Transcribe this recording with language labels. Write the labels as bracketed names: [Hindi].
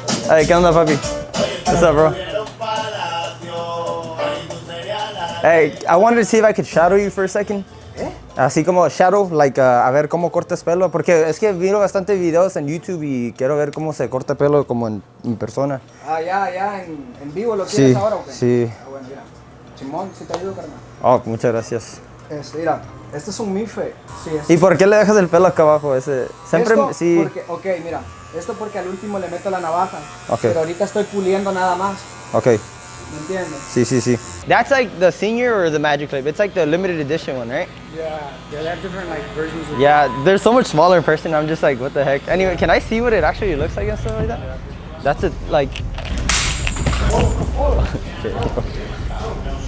[Spanish] Hey, ¿qué onda, papi? [English] What's up, bro? Hey, I wanted to see if I could shadow you for a second. [Spanish] Así como shadow, like, a ver cómo cortas pelo, porque es que miro bastante videos en YouTube y quiero ver cómo se corta pelo como en persona. Ya, en vivo lo quieres ahora, ¿o qué? Sí. Bueno, mira. Simón, si te ayudo, carnal. Oh, muchas gracias. Mira, este es un mife. Sí, ¿Y por qué le dejas el pelo acá abajo? Siempre, esto sí. Porque, ok, mira, esto porque al último le meto la navaja. Ok. Pero ahorita estoy puliendo nada más. Okay. ¿Me entiendes? Sí. [English] That's like the senior or the magic clip. It's like the limited edition one, right? Yeah, they have different like versions of Yeah, they're so much smaller in person. I'm just like, what the heck? Anyway, can I see what it actually looks like and stuff like that? That's it, like. Okay.